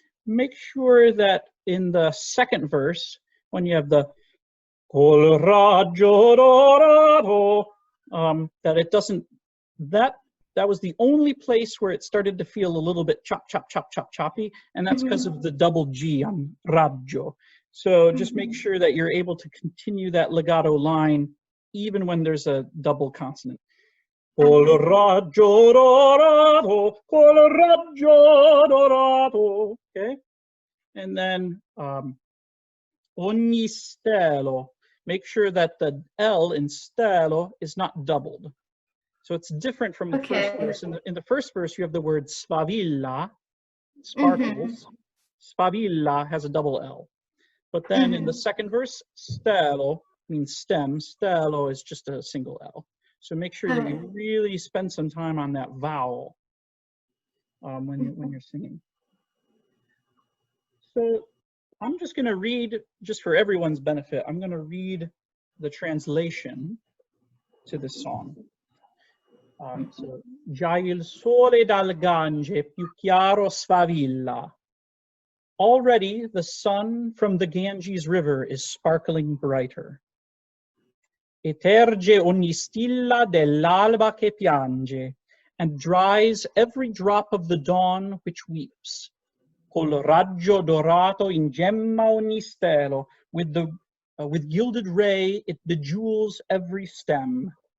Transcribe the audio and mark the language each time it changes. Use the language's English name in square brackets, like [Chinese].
[English] Make sure that in the second verse, when you have the [Italian] col raggio dorato, [English] that it doesn't, that was the only place where it started to feel a little bit choppy, and that's because of the double G on raggio. So just make sure that you're able to continue that legato line even when there's a double consonant. [Italian] Col raggio dorato, col raggio dorato. [English] Okay, and then [Italian] ogni stelo. [English] Make sure that the L in stelo is not doubled. So it's different from the first verse. In the first verse, you have the word sfavilla, sparkles. Sfavilla has a double L. But then in the second verse, stelo means stem. Stelo is just a single L. So make sure that you really spend some time on that vowel when you're singing. So I'm just going to read, just for everyone's benefit, I'm going to read the translation to this song. [Italian] So, già il sole dal Gange più chiaro sfavilla. [English] Already the sun from the Ganges River is sparkling brighter. [Italian] E terge ogni stilla dell'alba che piange, [English] and dries every drop of the dawn which weeps. [Italian] Col raggio dorato in gemma ogni stelo, [English] with gilded ray it bejewels every stem.